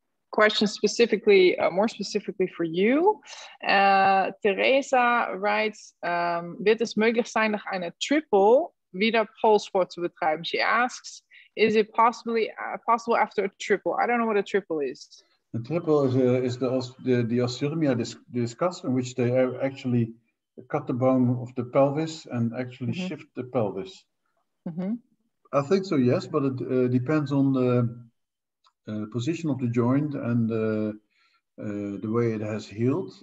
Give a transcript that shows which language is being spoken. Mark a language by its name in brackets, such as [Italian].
[English] Question specifically, more specifically for you. Teresa writes, [German] wird es möglich sein, nach einer Triple wieder Polesport zu betreiben? [English] She asks, is it possible after a triple? I don't know what a triple is. A triple is the osteotomia discussed, in which they actually cut the bone of the pelvis and actually shift the pelvis. I think so, yes, but it depends on the position of the joint and the way it has healed.